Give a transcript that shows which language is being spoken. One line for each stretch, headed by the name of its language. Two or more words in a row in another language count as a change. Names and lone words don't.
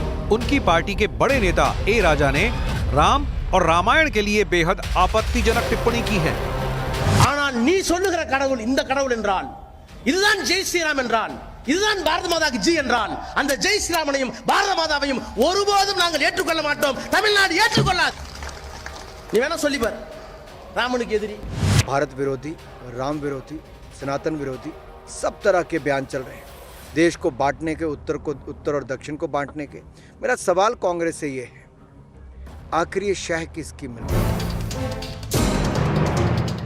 Hindi: उनकी पार्टी के बड़े नेता ए राजा ने राम और रामायण के लिए बेहद आपत्तिजनक टिप्पणी की है।
Tamil: ஆனால் நீ சொல்லுகிற கடவுள் இந்த கடவுள் என்றால் இதுதான்
Hindi: जय श्रीराम
Tamil: என்றால் இதுதான் பாரத மாதாக்கு ஜி என்றால் அந்த ஜெய் ஸ்ரீராமனையும் பாரத மாதாவையும் ஒருபோதும் நாங்கள் ஏற்றுக்கொள்ள மாட்டோம், தமிழ்நாடு ஏற்றுக்கொள்ளாது। நீ வேணா சொல்லி பார், ராமனுக்கு எதிரி,
Hindi: भारत विरोधी, राम विरोधी, सनातन विरोधी सब तरह के बयान चल रहे हैं, देश को बांटने के, उत्तर और दक्षिण को बांटने के। मेरा सवाल कांग्रेस से ये है, आखिर ये शह किसकी मिल रही है?